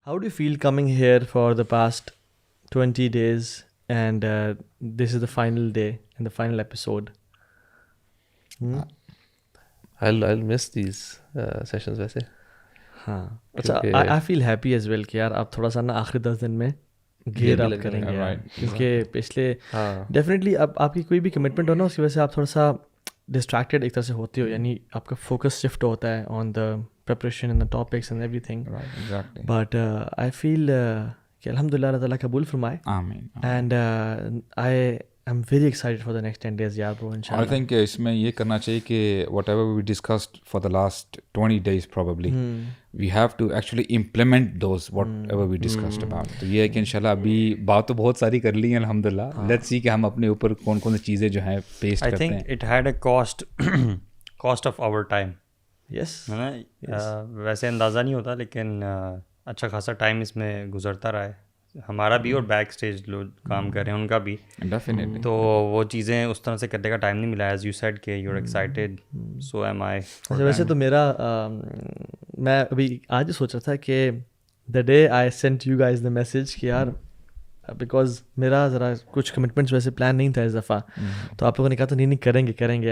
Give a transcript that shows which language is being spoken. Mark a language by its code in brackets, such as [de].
[en] How do you feel coming here for the past 20 days and this is the final day and the final episode? I'll miss these sessions [hi] वैसे. हाँ अच्छा [en] I feel happy as well [hi] कि यार आप थोड़ा सा ना आखिरी 10 दिन में गेयर अप करेंगे यार, क्योंकि पिछले डेफिनेटली अब आपकी कोई भी कमिटमेंट हो ना उसकी वजह से आप थोड़ा सा डिस्ट्रैक्टेड एक तरह से होते हो, यानी आपका फोकस शिफ्ट होता है [en] On the preparation and the topics and everything. Right, exactly. But I feel [hi] कि अल्हम्दुलिल्लाह अल्लाह ताला कबूल फरमाए. [en] Amen. And I am very excited for the next 10 days यार bro, [hi] इंशाल्लाह. [en] I think [hi] इसमें ये करना चाहिए कि [en] whatever we discussed for the last 20 days probably we have to actually implement those whatever we discussed about. [hi] तो ये है कि इंशाल्लाह अभी बात तो बहुत सारी कर ली है अल्हम्दुलिल्लाह. [en] Let's see [hi] कि हम अपने ऊपर कौन कौन सी चीज़ें जो हैं पेस्ट करते हैं. [en] I think it had a cost of our time. Yes. [hi] है ना, वैसे अंदाज़ा नहीं होता लेकिन अच्छा खासा टाइम इसमें गुजरता रहा है हमारा भी और बैक स्टेज लोग काम कर रहे हैं उनका भी. [en] Definitely. [hi] तो वो चीज़ें उस तरह से करने का टाइम नहीं मिला. [en] As you said के you are excited, so am I. [hi] अच्छा वैसे तो मेरा मैं अभी आज ही सोच रहा था कि [en] the day I sent you guys the message [hi] कि यार बिकॉज मेरा ज़रा कुछ कमिटमेंट्स वैसे प्लान नहीं था इस दफ़ा, तो आप लोगों ने कहा तो नहीं करेंगे.